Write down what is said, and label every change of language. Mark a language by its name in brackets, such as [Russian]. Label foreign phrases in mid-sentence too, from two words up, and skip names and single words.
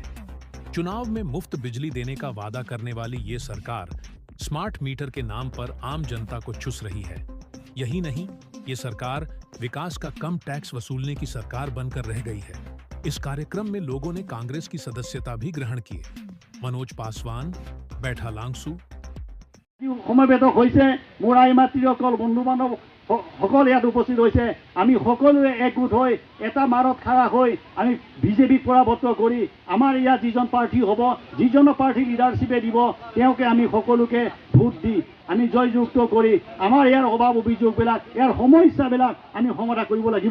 [Hindi] चुनाव में मुफ्त बिजली देने का वादा करने वाली ये सरकार स्मार्ट मीटर के नाम पर आम जनता को चुस रही है। यही नहीं, ये सरकार विकास का कम टैक्स वसूलने की सरकार बनकर रह गई है। इस कार्यक्रम में लोगों ने कांग्रेस की सदस्यता भी ग्रहण की। मनोज पासवान, बैठा लांगसू। [Assamese] সমবেত হৈছে মোৰ আই মাতৃসকল, বন্ধু বান্ধৱ সকল ইয়াত উপস্থিত হৈছে। আমি সকলোৱে একগোট হৈ এটা মাৰত খাৰা হৈ আমি বিজেপিক পৰাভূত কৰি আমাৰ ইয়াত যিজন প্ৰাৰ্থী হ'ব, যিজন প্ৰাৰ্থী লিডাৰশ্বিপে দিব, তেওঁকে আমি সকলোকে ভোট দি আমি জয়যুক্ত কৰি আমাৰ ইয়াৰ অভাৱ অভিযোগবিলাক, ইয়াৰ সমস্যাবিলাক আমি সমাধান কৰিব লাগিব।